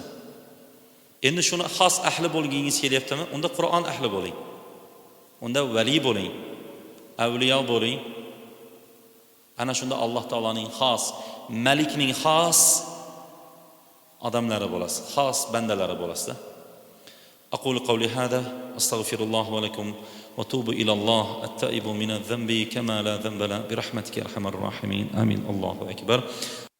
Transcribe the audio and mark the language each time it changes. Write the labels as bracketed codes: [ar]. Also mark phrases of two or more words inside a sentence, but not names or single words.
[uz] Endi shuni xos ahli bo'lgingiz kelyaptimi? Unda Qur'on ahli bo'ling. Unda vali bo'ling. Avliyo bo'ling. Ana shunda Alloh taoloning xos, Malikning xos odamlari bo'lasiz, xos bandalari bo'lasiz. [ar] أقول قولي هذا أستغفر الله ولكم وتوب إلى الله التائب من الذنب كما لا ذنب له برحمتك يا أرحم الراحمين آمين الله أكبر